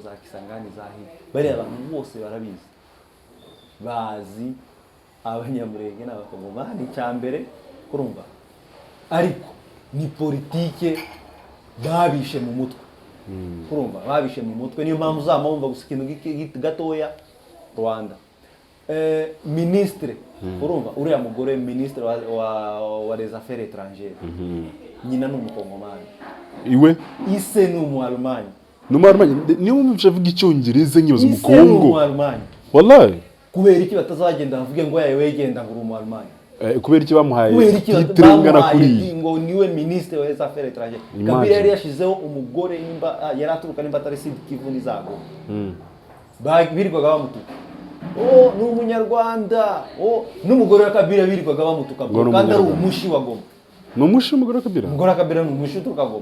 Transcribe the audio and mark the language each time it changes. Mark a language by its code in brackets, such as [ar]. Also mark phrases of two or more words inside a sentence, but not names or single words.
[rw] za Kisangani za bari abantu bose barabizi bazi abanyamurenge n'abakongomani cyambere kurumva ariko ni politike babishe mu mutwe kurumva babishe mu mutwe niyo mpamvu uzamumva gusa ikintu gatoya Rwanda ministre urumva uriya mugore ministre wa [fr] les affaires étrangères [rw] nyina n'umukongomani iwe ise n'umualmani niyo mvuze avuga icyongereza nyibaza mu Kongo ise n'umualmani wallahi kubera iki batazagenda bavuge ngo yawe wegenda ngo umualmani kubera iki bamuhaye titre ngana kuri ngo niwe ministre wa [fr] les affaires étrangères [rw] Kabila yari yashizeho umugore nimba yaraturuka nimba atari Sud Kivu nizago birirwaga bamutuka n'umunyarwanda n'umugore wa Kabila birirwaga bamutuka kandi ari umushi wa Goma n'umushi umugore wa Kabila umugore wa Kabila n'umushi uturuka Goma